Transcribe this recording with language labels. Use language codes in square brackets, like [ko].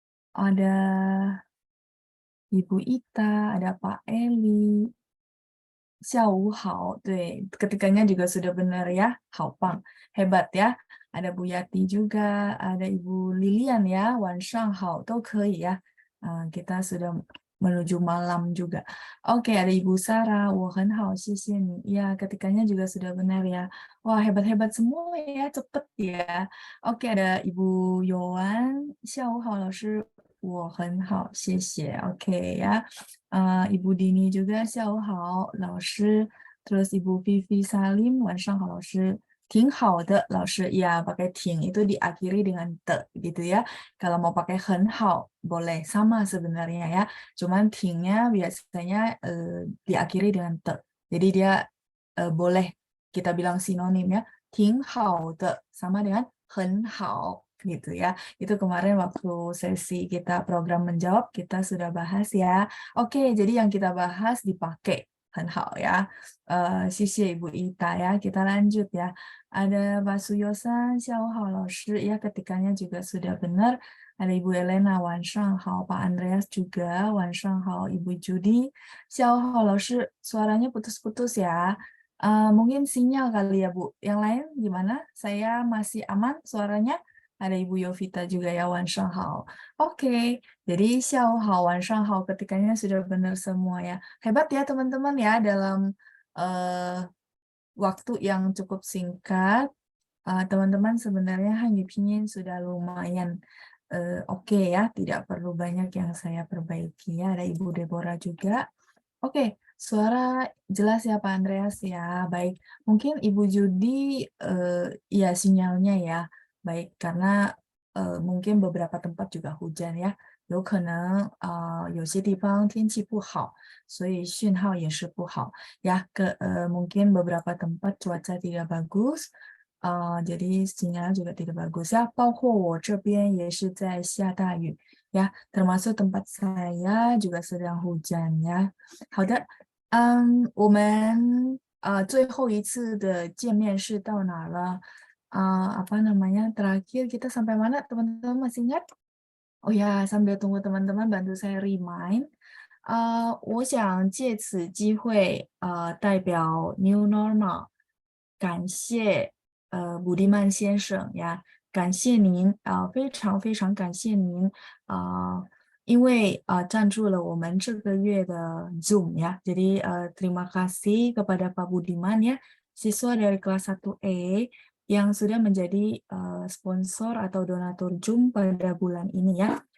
[id] Ada Ibu Ita, ada Pak Eli, [zh] 下午好, 对, [id] ketikanya juga sudah benar ya, [zh] 好棒, [id] hebat ya. Ada Bu Yati juga, ada Ibu Lilian ya, [zh] 晚上好, 都可以 [id] ya. Kita sudah menuju malam juga. Oke, ada Ibu Sarah, [zh] 我很好, 谢谢你. [id] Ya, ketikanya juga sudah benar ya. Wah, hebat-hebat semua ya, cepet ya. Oke, ada Ibu Yowan, [zh] 下午好, 老师,我很好, 谢谢. [id] Oke ya. Ibu Dini juga, [zh] 下午好, 老师. [id] Terus Ibu Vivi Salim, [zh] 晚上好, 老师. 挺好的, 老师. [id] Ya, pakai 挺 itu diakhiri dengan te, gitu ya. Kalau mau pakai [zh] 很好, [id] boleh. Sama sebenarnya ya. Cuman 挺nya biasanya diakhiri dengan te. Jadi dia boleh kita bilang sinonim ya. [zh] 挺好的, [id] sama dengan [zh] 很好, [id] gitu ya. Itu kemarin waktu sesi kita program menjawab, kita sudah bahas ya. Oke, jadi yang kita bahas dipakai. [zh] 很好 [id] ya. [zh] 谢谢 [id] Ibu Ita ya. Kita lanjut ya. Ada Pak Suyosan, [zh] 下午好 老师. [id] Ya, ketikanya juga sudah benar. Ada Ibu Elena, [zh] 晚上好. [id] Pak Andreas juga, [zh] 晚上好. [id] Ibu Judi, [zh] 下午好 老师. [id] Suaranya putus-putus ya. Mungkin sinyal kali ya Bu. Yang lain gimana? Saya masih aman suaranya? Ada Ibu Yovita juga ya, [zh] 晚上好. [id] Oke, jadi [zh] 下午好, 晚上好 [id] ketikanya sudah benar semua ya. Hebat ya teman-teman ya dalam waktu yang cukup singkat. Teman-teman sebenarnya Hangyu Pinyin sudah lumayan oke ya, tidak perlu banyak yang saya perbaiki ya. Ada Ibu Deborah juga. Oke, suara jelas ya Pak Andreas ya. Baik, mungkin Ibu Judi ya sinyalnya ya. Baik, karena mungkin beberapa tempat juga hujan ya. [zh] 有可能有些地方天气不好，所以讯号也是不好 ya. [id] Mungkin beberapa tempat cuaca tidak bagus, jadi sinyal juga tidak bagus ya. [zh] 包括我这边也是在下大雨 [id] ya, termasuk tempat saya juga sedang hujan ya. [zh] 好的，我们最后一次的见面是到哪了？ [id] apa namanya? Terakhir kita sampai mana? Teman-teman masih ingat? Oh ya, sambil tunggu teman-teman bantu saya remind. [zh] 我想借此机会代表 New Normal 感谢卜迪曼先生呀，感谢您非常非常感谢您因为赞助了我们这个月的 Zoom ya. [id] Jadi terima kasih kepada Pak Budiman ya, siswa dari kelas 1E yang sudah menjadi sponsor atau donatur Zoom pada bulan ini ya.